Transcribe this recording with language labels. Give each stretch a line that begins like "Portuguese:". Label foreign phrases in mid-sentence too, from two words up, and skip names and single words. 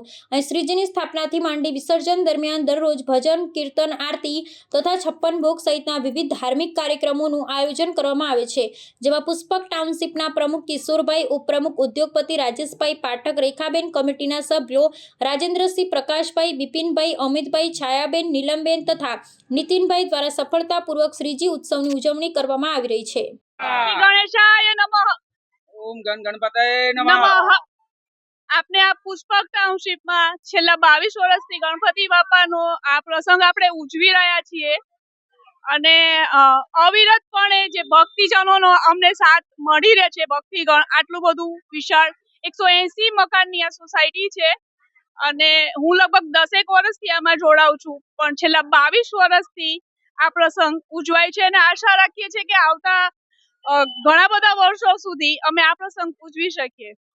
Gujarati: અહીં શ્રીજીની સ્થાપનાથી માંડી વિસર્જન દરમિયાન દરરોજ ભજન, કીર્તન, આરતી તથા 56 ભોગ સહિતના વિવિધ ધાર્મિક કાર્યક્રમોનું આયોજન કરવામાં આવે છે, જેમાં પુષ્પક ટાઉનશીપના પ્રમુખ કિશોરભાઈ, ઉપપ્રમુખ ઉદ્યોગપતિ રાજેશભાઈ પાઠક, રેખાબેન, કમિટીના સભ્યો રાજેન્દ્રસિંહ, પ્રકાશભાઈ, બિપિનભાઈ, અમિતભાઈ, છાયાબેન, નીલમબેન તથા નીતિનભાઈ દ્વારા સફળતાપૂર્વક શ્રીજી ઉત્સવની ઉજવણી કરવામાં આવી રહી છે।
Sanskrit: गणेशाय नमः। ओम गण गणपतये नमः।
Gujarati: આપને આ પુષ્પક ટાઉનશિપ મેં છેલ્લા 22 વર્ષથી ગણપતિ બાપાનો આ પ્રસંગ આપણે ઉજવી રહ્યા છીએ અને અવિરતપણે જે ભક્તિજનોનો અમને સાથ મળી રહે છે। ભક્તિગણ આટલું બધું વિશાળ 180 મકાનની આ સોસાયટી છે અને હું લગભગ 10 વર્ષથી આમાં જોડાઉં છું, પણ છેલ્લા 22 વર્ષથી આ પ્રસંગ ઉજવાય છે અને આશા રાખીએ છીએ કે આવતા ઘણા બધા વર્ષો સુધી અમે આ પ્રસંગ ઉજવી શકીએ।